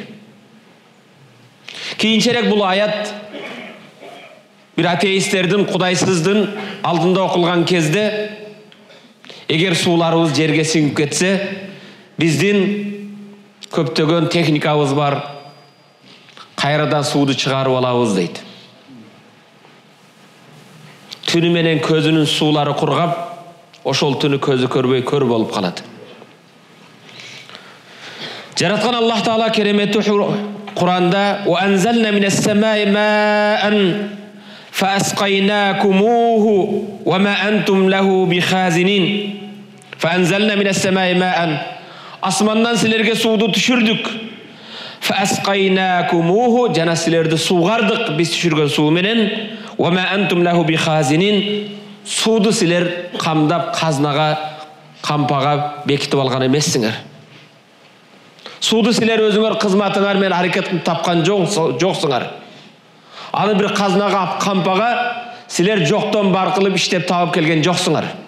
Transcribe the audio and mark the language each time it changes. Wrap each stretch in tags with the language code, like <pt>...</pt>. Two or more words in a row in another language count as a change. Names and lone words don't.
<ky>Кийинчерээк бул аят бир атеисттердин, кудайсыздын алдында окулган кезде эгер сууларыбыз жерге сиңип кетсе, биздин көптөгөн техникабыз бар, кайрадан сууду чыгарып алабыз дейт. Түнү менен көзүнүн суулары кургап, ошол түнү көзү көрбөй көр болуп калат. Жараткан Аллах Таала кереметтүү Кур'анда</ky> <ar>"وأنزلنا من السماء ماء فأسقيناكموه وما أنتم له بخازنين." فأنزلنا من السماء ماء.</ar> <ky>Асмандан силерге сууду түшүрдүк. Фаасқайнакумуху, жана силерди суугардык биз түшүргөн суу менен.</ky> <ar>وَمَا أَنْتُمْ لَهُ بِخَازِنِينَ</ar> <ky>Суды силер камдап казнага, кампага бекитип алган эмессиңер. Суды силер өзүңөр кызматыңар менен аракет кылып тапкан жоксуңар. Аны бир казнага, кампага силер жоктон бар кылып иштеп таап келген жоксуңар.</ky>